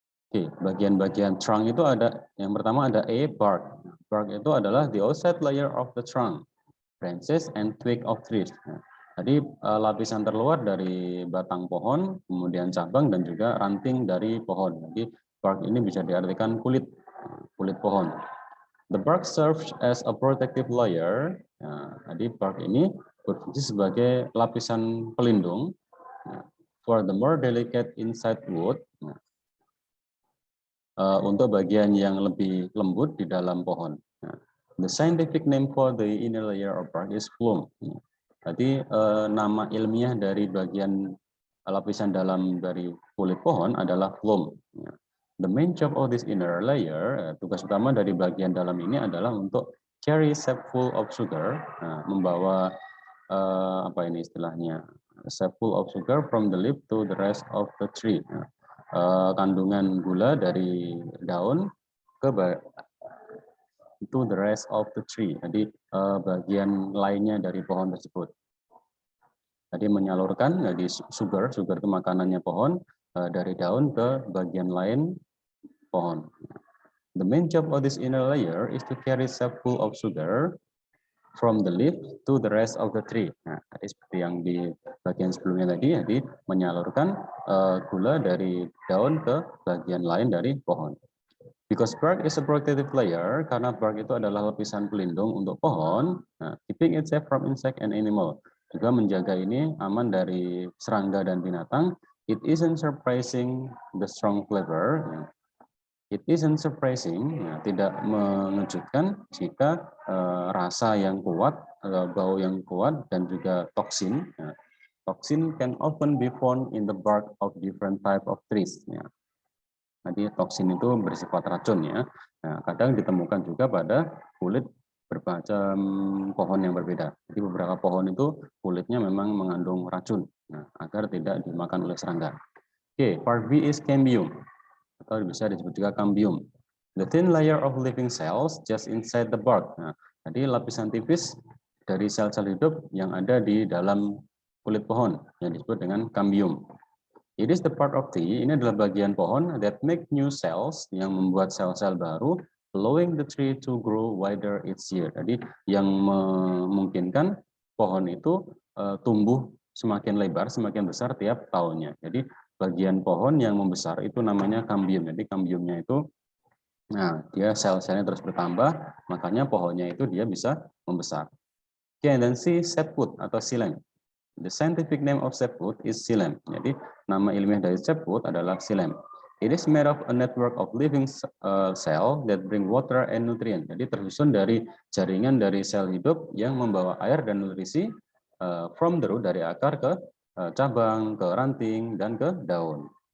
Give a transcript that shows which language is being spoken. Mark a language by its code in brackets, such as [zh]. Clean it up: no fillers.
[id] Oke, bagian-bagian trunk itu ada, yang pertama ada bark. [en] Bark [id] itu adalah [en] the outside layer of the trunk, branches and twig of trees. [id] Jadi lapisan terluar dari batang pohon, kemudian cabang dan juga ranting dari pohon. Jadi bark ini bisa diartikan kulit pohon. [en] The bark serves as a protective layer. [id] Jadi bark ini berfungsi sebagai lapisan pelindung [en] for the more delicate inside wood. [id] Untuk bagian yang lebih lembut di dalam pohon. [en] The scientific name for the inner layer of bark is phloem. [id] Jadi nama ilmiah dari bagian lapisan dalam dari kulit pohon adalah phloem. [en] The main job of this inner layer, [id] tugas utama dari bagian dalam ini adalah untuk [en] carry sac full of sugar, [id] membawa apa ini istilahnya, [en] sac full of sugar from the leaf to the rest of the tree. [id] Kandungan gula dari daun ke [en] to the rest of the tree. [id] Jadi bagian lainnya dari pohon tersebut. Jadi menyalurkan jadi sugar itu makanannya pohon dari daun ke bagian lain pohon. [en] The main job of this inner layer is to carry sac full of sugar from the leaf to the rest of the tree. [id] Nah, seperti yang di bagian sebelumnya tadi, jadi menyalurkan gula dari daun ke bagian lain dari pohon. [en] Because bark is a protective layer, [id] karena bark itu adalah lapisan pelindung untuk pohon, [en] keeping it safe from insect and animal. [id] Juga menjaga ini aman dari serangga dan binatang. [en] It isn't surprising the strong flavor. It isn't surprising, [id] tidak mengejutkan jika rasa yang kuat, bau yang kuat, dan juga toksin. [en] Toksin can often be found in the bark of different type of trees. [id] Jadi toksin itu bersifat racun ya. Nah, kadang ditemukan juga pada kulit bermacam pohon yang berbeda. Jadi beberapa pohon itu kulitnya memang mengandung racun, agar tidak dimakan oleh serangga. Oke, [en] part B is [id] cambium, atau bisa disebut juga cambium. [en] The thin layer of living cells just inside the bark. [id] Nah, jadi lapisan tipis dari sel-sel hidup yang ada di dalam kulit pohon yang disebut dengan cambium. [en] It is the part of tree, [id] ini adalah bagian pohon [en] that make new cells, [id] yang membuat sel-sel baru, [en] allowing the tree to grow wider each year. [id] Jadi yang memungkinkan pohon itu tumbuh semakin lebar, semakin besar tiap tahunnya. Jadi bagian pohon yang membesar itu namanya cambium. Jadi cambiumnya itu, nah dia sel-selnya terus bertambah, makanya pohonnya itu dia bisa membesar. Oke, dan C, sapwood atau silem. [en] The scientific name of sapwood is xylem. [id] Jadi nama ilmiah dari sapwood adalah xylem. [en] It is made of a network of living cell that bring water and nutrient. [id] Jadi tersusun dari jaringan dari sel hidup yang membawa air dan nutrisi [en] from the root, [id] dari akar ke cabang, ke ranting, dan ke daun.